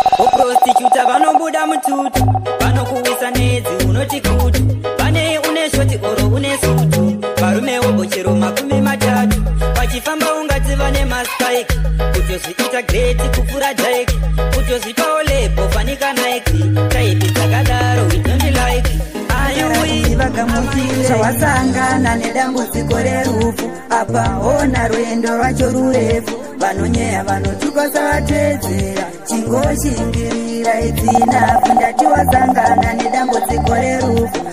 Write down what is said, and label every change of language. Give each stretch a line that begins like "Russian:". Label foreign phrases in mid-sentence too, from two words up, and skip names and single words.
Shona: Uprostituta vanobuda mututu, vanokuwisa nedzi unoti kutu. Vane une shoti oro une sutu, varume wobo chero makumi matatu. Vachifamba ungati vane maspike, kutozviita great kupfuura Drake. Kutozvipawo lebo fanika Nike, type dzakadaro
English: we don't like.
Shona: Ayuwi, Vagamuchire, chawasangana nedambudziko rerufu, apa ona rwendo rwacho rurefu. Vanonyeya vanotuka savatedzera. Chingoshingirira idzina, ndati wasangana nedambudziko rerufu.